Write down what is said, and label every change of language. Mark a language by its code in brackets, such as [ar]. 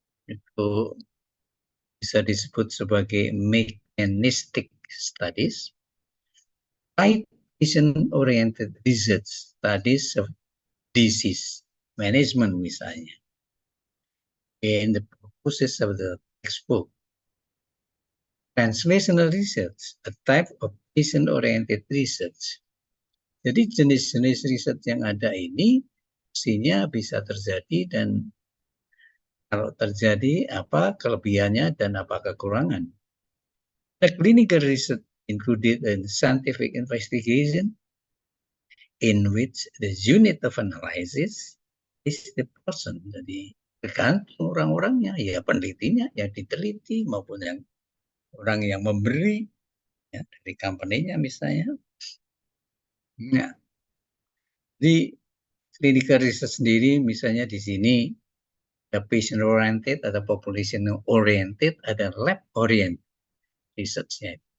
[id] Itu bisa disebut sebagai [en] mechanistic studies, right patient-oriented research, studies of disease management [id] misalnya. [en] In the process of the textbook, translational research, a type of patient-oriented research. [id] Jadi jenis-jenis riset yang ada ini mestinya bisa terjadi, dan kalau terjadi apa kelebihannya dan apa kekurangan. [en] The clinical research included in scientific investigation in which the unit of analysis is the person. [id] Jadi tergantung orang-orangnya, ya penelitinya yang diteliti maupun yang orang yang memberi, ya, dari company-nya misalnya. Nah, di clinical research sendiri misalnya di sini ada patient oriented, ada population oriented, ada lab oriented research-nya.